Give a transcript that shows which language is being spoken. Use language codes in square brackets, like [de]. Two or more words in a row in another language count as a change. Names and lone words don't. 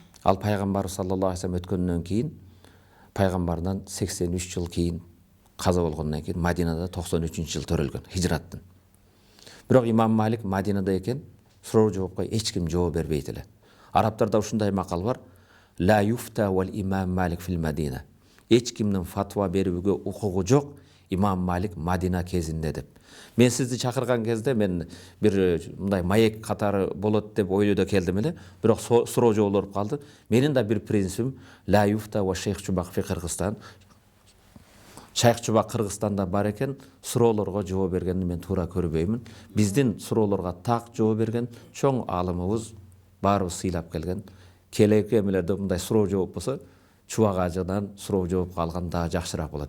[ky] Ал пайгамбар [ar] صلى الله عليه وسلم [ky] өткөндөн кийин, пайгамбардан 83 жыл кийин каза болгондон кийин Мадинада 93 жыл төрөлгөн хижраттын. Бирок имам Малик Мадинада экен, суроо жоопко эч ким жооп бербейт эле. Арабтарда ушундай макал бар: [ar] لا يفتى والإمام مالك في المدينة. [ky] Эч кимдин фатва берүүгө укугу жок имам Малик Мадина кезинде деп. Мен сизди чакырган кезде мен бир мындай маек катары болот деп ойлойдо келдим эле, бирок суроо жоолоруп калды. Менин да бир принцибим [ar] ла юфта ва шейх Чубак фи Кыргызстан. [ky] Шайх Чубак Кыргызстанда бар экен, суроолорго жооп бергенди мен туура көрбөймүн. Биздин суроолорго так жооп берген чоң аалымыбыз баарыбыз сыйлап келген. Келеки эмелерде мындай суроо жооп болсо, Чубак ажыдан суроо жооп алган да жакшыраак болот.